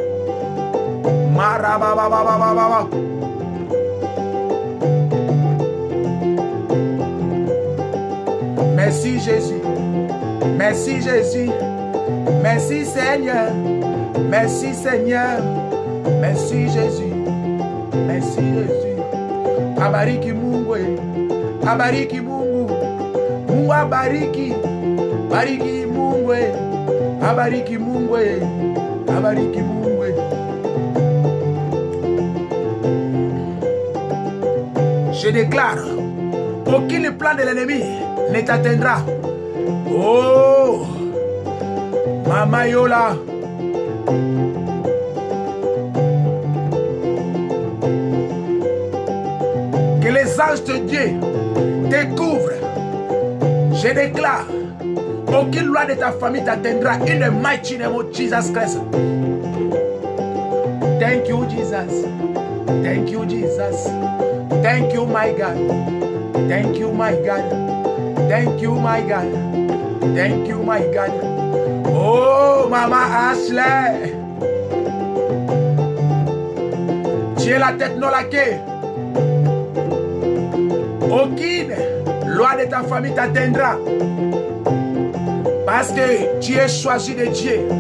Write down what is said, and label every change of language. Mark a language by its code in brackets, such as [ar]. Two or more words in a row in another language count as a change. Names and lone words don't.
[fr] Marabababababa. Merci Jésus. Merci Jésus. Merci Seigneur. Merci Seigneur. Merci Jésus. Merci Jésus. [sw] Abariki Mungu. Abariki Mungu. Mungu abariki. Bariki Mungu. Abariki Mungu. Abariki Mungu. [fr] Je déclare, aucun plan de l'ennemi ne t'atteindra. Oh, Mama Yola. Que anges de Dieu te couvrent. Je déclare, aucune loi de ta famille t'atteindra. [en] In the mighty name of Jesus Christ. Thank you, Jesus. Thank you, Jesus. Thank you, my God. Thank you, my God. Thank you, my God. Thank you, my God. [fr] Oh, Maman Ashley. Tu es la tête, non la queue. Aucune loi de ta famille t'atteindra. Parce que tu es choisi de Dieu.